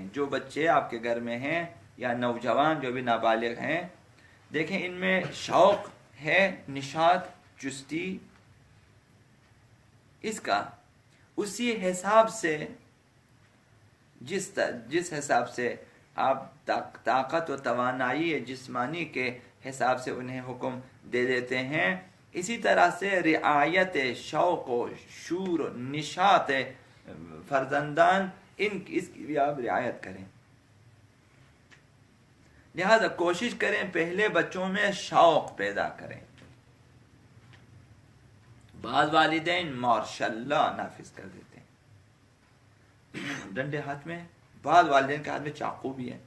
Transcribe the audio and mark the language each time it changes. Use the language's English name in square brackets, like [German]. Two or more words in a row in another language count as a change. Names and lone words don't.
[Urdu] جو بچے آپ کے گھر میں ہیں یا نوجوان جو بھی نابالغ ہیں، دیکھیں ان میں شوق ہے، نشاط، چستی، اس کا اسی حساب سے جس حساب سے آپ طاقت و توانائی جسمانی کے حساب سے انہیں حکم دے دیتے ہیں، اسی طرح سے رعایت شوق و شور و نشاط فرزندان اس کی بھی آپ رعایت کریں۔ لہذا کوشش کریں پہلے بچوں میں شوق پیدا کریں۔ بعض والدین ماشاء اللہ نافذ کر دیتے ہیں ڈنڈے ہاتھ میں، بعض والدین کے ہاتھ میں چاقو بھی ہے۔